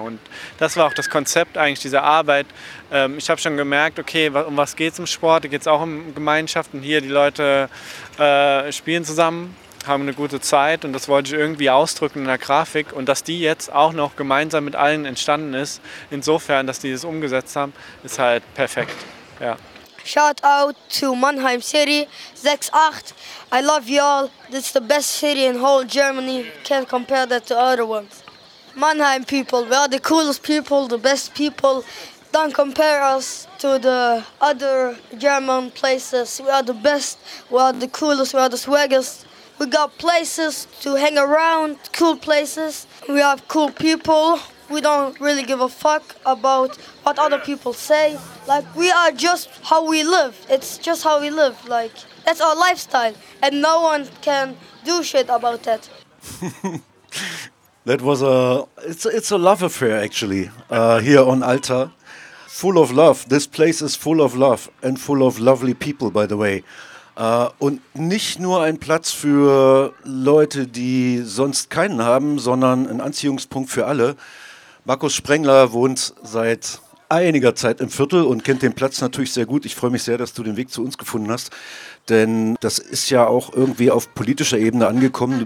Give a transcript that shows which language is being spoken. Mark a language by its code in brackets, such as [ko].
[de] Und das war auch das Konzept eigentlich dieser Arbeit. Ich habe schon gemerkt, okay, um was geht es im Sport? Da geht es auch um Gemeinschaft und hier die Leute spielen zusammen, haben eine gute Zeit und das wollte ich irgendwie ausdrücken in der Grafik und dass die jetzt auch noch gemeinsam mit allen entstanden ist, insofern, dass die das umgesetzt haben, ist halt perfekt, ja. [en] Shout out to Mannheim City 68, I love you all, this is the best city in whole Germany, can't compare that to other ones. Mannheim people, we are the coolest people, the best people, don't compare us to the other German places, we are the best, we are the coolest, we are the swaggest. We got places to hang around, cool places. We have cool people. We don't really give a fuck about what other people say. Like, we are just how we live. It's just how we live. Like, that's our lifestyle. And no one can do shit about that. That was a... It's a love affair, actually, here on Alta. Full of love. This place is full of love and full of lovely people, by the way. [de] Und nicht nur ein Platz für Leute, die sonst keinen haben, sondern ein Anziehungspunkt für alle. Markus Sprengler wohnt seit einiger Zeit im Viertel und kennt den Platz natürlich sehr gut. Ich freue mich sehr, dass du den Weg zu uns gefunden hast, denn das ist ja auch irgendwie auf politischer Ebene angekommen.